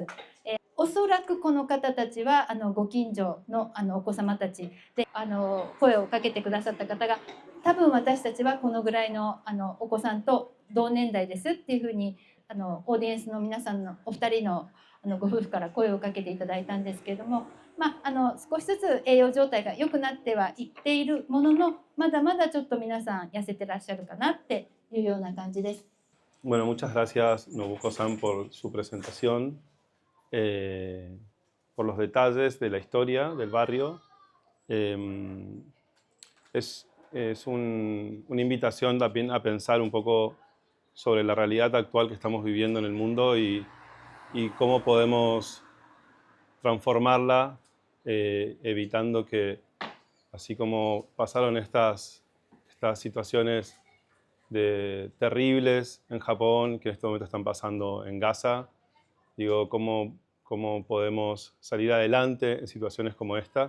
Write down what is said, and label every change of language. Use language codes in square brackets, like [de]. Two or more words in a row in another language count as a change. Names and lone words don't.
[ja] おそらくこの方たちはご近所のお子様たちで声をかけてくださった方が、多分私たちはこのぐらいのお子さんと同年代ですっていうふうにオーディエンスの皆さんのお二人のご夫婦から声をかけていただいたんですけれども、少しずつ栄養状態が良くなってはいっているものの、まだまだちょっと皆さん痩せてらっしゃるかなっていうような感じです。 [es] Bueno, muchas gracias, Nobuko-san, por su presentación, por los detalles de la historia del barrio. Es una invitación también a pensar un poco sobre la realidad actual que estamos viviendo en el mundo y cómo podemos transformarla, evitando que, así como pasaron estas situaciones terribles en Japón, que en este momento están pasando en Gaza, digo, cómo podemos salir adelante en situaciones como esta.